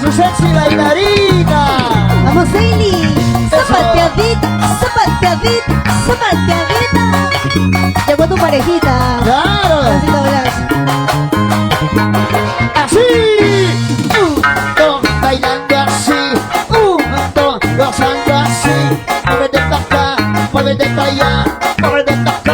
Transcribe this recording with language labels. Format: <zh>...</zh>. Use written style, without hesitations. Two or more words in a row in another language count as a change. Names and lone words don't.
<es>sexy bailarina. Vamos, Hailey. Zapateadita, zapateadita, zapateadita. Llegó tu parejita. Claro. Brazo, brazo. Así. Bailando así. Gozando así. Muévete pa' acá, muévete pa' allá, muévete pa' acá.</es>